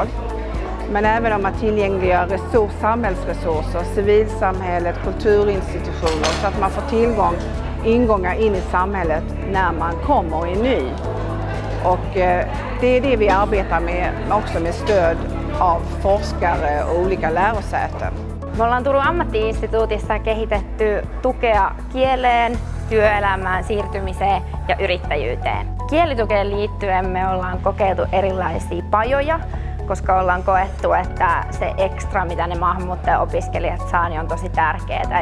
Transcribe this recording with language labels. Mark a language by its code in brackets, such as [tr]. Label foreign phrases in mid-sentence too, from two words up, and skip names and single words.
[sv] Men även om att tillgängliggöra samhällsresurser, civilsamhället, kulturinstitutioner så att man får ingångar in i samhället när man kommer och är ny. Och det är det vi arbetar med, också med stöd av forskare och olika lärosäten. [fi] Me ollaan Turun ammattiinstituutissa kehitetty tukea kieleen, työelämään, siirtymiseen ja yrittäjyyteen. Kielitukeen liittyen me ollaan kokeiltu erilaisia pajoja, koska ollaan koettu, että se ekstra, mitä ne maahanmuuttaja-opiskelijat saa, niin on tosi tärkeää.